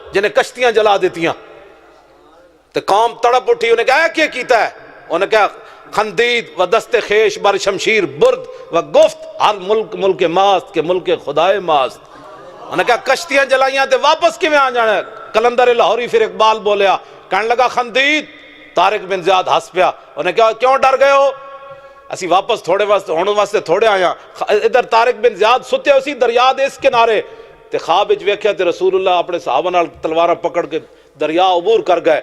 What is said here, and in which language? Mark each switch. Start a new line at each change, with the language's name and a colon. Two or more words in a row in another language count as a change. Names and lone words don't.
Punjabi: جنہیں کشتیاں جلا دیتیاں تو قوم تڑپ اٹھی، انہیں کہا کیا کیتا ہے؟ انہیں کہا
Persian: خندید و دست خیش بر شمشیر برد و گفت ہر ملک ملک ماست کے ملک خدائے ماست۔
Punjabi: انہیں کہا کشتیاں جلائیاں تے واپس کی میں آ جانا ہے؟ کلندر لاہوری پھر اقبال بولیا، کہنے لگا خندید، طارق بن زیاد ہس پیا، انہیں کہا کیوں ڈر گئے ہو؟ اسی واپس تھوڑے واسطے تھوڑے آیا۔ ادھر طارق بن زیاد ستے اسی دریا دے اس کنارے تے خواب وچ ویکھیا تے رسول اللہ اپنے صحابہ نال تلواراں پکڑ کے دریا عبور کر گئے۔